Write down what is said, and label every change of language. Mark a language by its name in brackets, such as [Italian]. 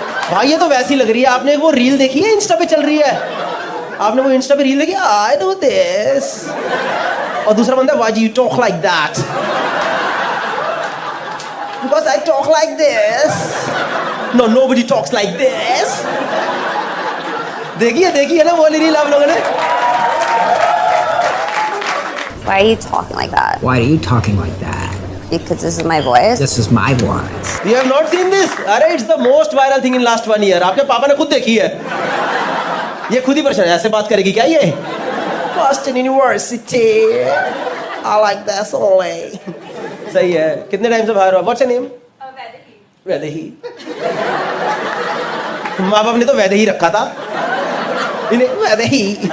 [Hindi] भाई ये तो वैसी लग रही है, आपने वो रील देखी है इंस्टा पे चल रही है, आपने वो इंस्टा पे रील देखी, [English] I know this, [Hindi] और दूसरा बंदा [English] why you talk like that, because I talk like this, [Hindi] no nobody talks like this. देखिए ना वो वाली रील आप लोगों ने? [English] Why are you talking like that? Why are you talking like that? Because this is my voice. This is my voice. You have not seen this? अरे it's the most viral thing in last 1 year. [Hindi] आपके पापा ने खुद देखी है। ये खुद ही परेशान है, ऐसे बात करेगी क्या ये? [English] Boston University. I like that only. [Hindi] सही है। कितने टाइम से बाहर हो? [English] What's your name? Vaidehi. [Hindi] माँ बाप ने तो वैदेही रखा था। इन्हें वैदेही।